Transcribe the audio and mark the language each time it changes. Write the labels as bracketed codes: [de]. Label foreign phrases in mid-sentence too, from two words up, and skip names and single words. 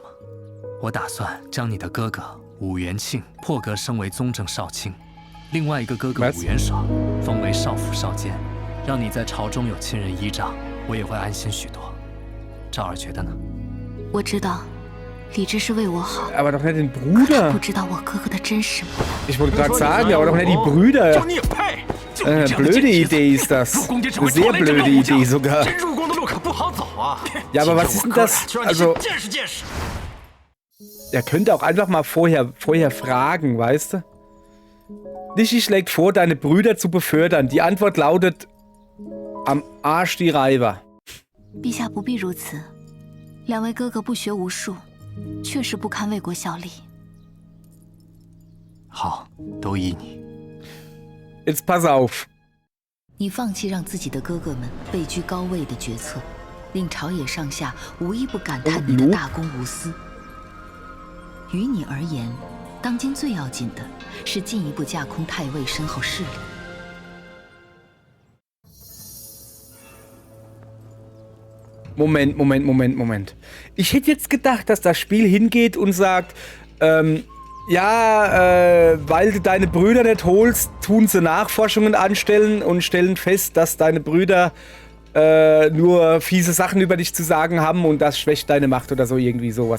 [zh] 我打算将你的哥哥武元庆破格升为宗正少卿。另外一个哥哥武元爽封为少府少监，让你在朝中有亲人依仗，我也会安心许多。赵儿觉得呢？我知道，李治是为我好。 [de] Aber doch nicht den Bruder. [zh] 不知道我哥哥的真实模样。 [de] Ich wollte gerade sagen, aber doch nicht die Brüder. Blöde Idee ist das. Eine sehr blöde Idee sogar. Ja, aber was ist denn das? Also, er könnte auch einfach mal vorher fragen, weißt du? Lichi schlägt vor, deine Brüder zu befördern. Die Antwort lautet: Am Arsch die Reiber. [zh] 陛下不必如此，两位哥哥不学无术，确实不堪为国效力。好，都依你。 [de] Jetzt pass auf. [zh] 你放弃让自己的哥哥们位居高位的决策，令朝野上下无一不感叹你的大公无私。于你而言，当今最要紧的是进一步架空太尉身后势力。 [de] Moment. Ich hätte jetzt gedacht, dass das Spiel hingeht und sagt, weil du deine Brüder nicht holst, tun sie Nachforschungen anstellen und stellen fest, dass deine Brüder nur fiese Sachen über dich zu sagen haben und das schwächt deine Macht oder so, irgendwie sowas.